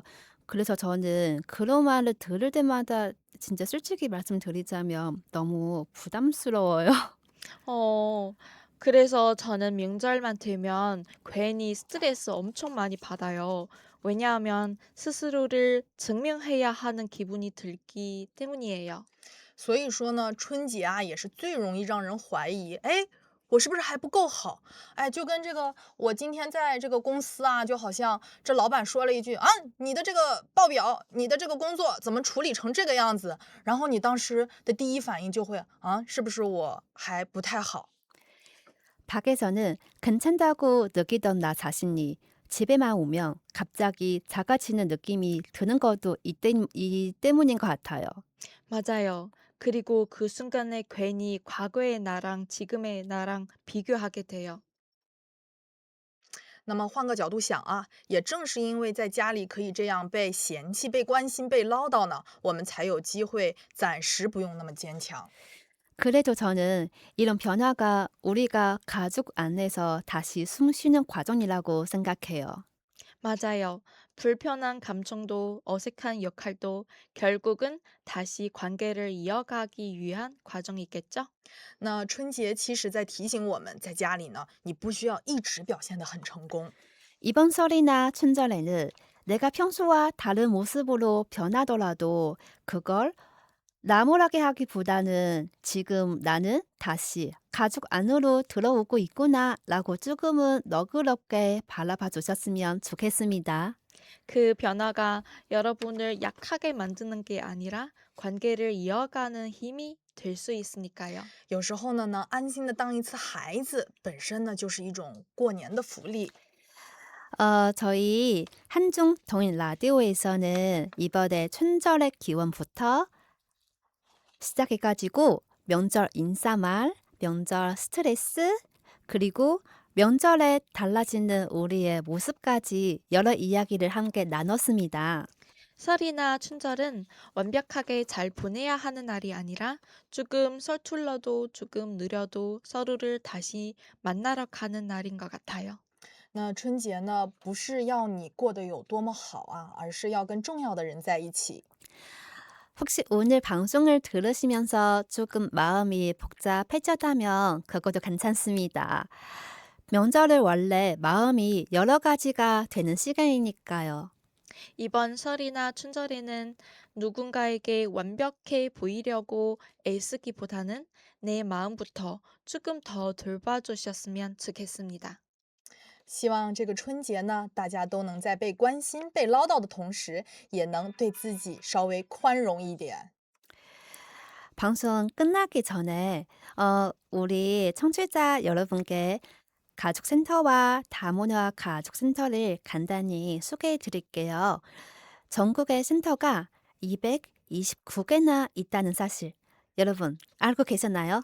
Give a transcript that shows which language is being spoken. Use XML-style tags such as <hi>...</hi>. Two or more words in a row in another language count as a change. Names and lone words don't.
<ko>그래서 저는 그런 말을 들을 때마다 진짜 솔직히 말씀드리자면 너무 부담스러워요. 어, 그래서 저는 명절만 되면 괜히 스트레스 엄청 많이 받아요. 왜냐하면 스스로를 증명해야 하는 기분이 들기 때문이에요.</ko> <zh>所以说呢，春节啊也是最容易让人怀疑，哎，我是不是还不够好？哎，就跟这个我今天在这个公司啊，就好像这老板说了一句啊，你的这个报表，你的这个工作怎么处理成这个样子？然后你当时的第一反应就会啊，是不是我还不太好？</zh> <ko>밖에서는 괜찮다고 느끼던 나 자신이 집에만 오면 갑자기 작아지는 느낌이 드는 것도 이 때문인 것 같아요. 맞아요. 그리고 그 순간에 괜히 과거의 나랑 지금의 나랑 비교하게 돼요.</ko> <zh>那么换个角度想啊，也正是因为在家里可以这样被嫌弃、被关心、被唠叨呢，我们才有机会暂时不用那么坚强。</zh> <ko>그래도 저는 이런 변화가 우리가 가족 안에서 다시 숨 쉬는 과정이라고 생각해요. 맞아요. 불편한 감정도 어색한 역할도 결국은 다시 관계를 이어가기 위한 과정이겠죠?</ko> <zh>那春节其实在提醒我们，在家里呢，你不需要一直表现得很成功。</zh> <ko>이번 설이나 춘절에는 내가 평소와 다른 모습으로 변하더라도 그걸 나무라게 하기보다는 지금 나는 다시 가족 안으로 들어오고 있구나라고 조금은 너그럽게 바라봐 주셨으면 좋겠습니다. 그 변화가 여러분을 약하게 만드는 게 아니라 관계를 이어가는 힘이 될 수 있으니까요.</ko> <zh>有时候呢，安心的当一次孩子，本身呢就是一种过年的福利。</zh> <ko>저희 한중 동인 라디오에서는 이번에 춘절의 기원부터 시작해가지고 명절 인사말, 명절 스트레스, 그리고 명절에 달라지는 우리의 모습까지 여러 이야기를 함께 나눴습니다. 설이나 춘절은 완벽하게 잘 보내야 하는 날이 아니라 조금 서툴러도 조금 느려도 서로를 다시 만나러 가는 날인 것 같아요.</ko> <zh>那春节呢，不是要你过得有多么好啊，而是要跟重要的人在一起。</zh> <ko>혹시 오늘 방송을 들으시면서 조금 마음이 복잡해졌다면 그것도 괜찮습니다. 명절은 원래 마음이 여러 가지가 되는 시간이니까요. 이번 설이나 춘절에는 누군가에게 완벽해 보이려고 애쓰기보다는 내 마음부터 조금 더 돌봐주셨으면 좋겠습니다.</ko> <zh>希望这个春节呢，大家都能在被关心、被唠叨的同时，也能对自己稍微宽容一点。</zh> <ko>방송 끝나기 전에 우리 청취자 여러분께 가족센터와 다문화 가족센터를 간단히 소개해 드릴게요. 전국의 센터가 229개나 있다는 사실 여러분 알고 계셨나요?</ko>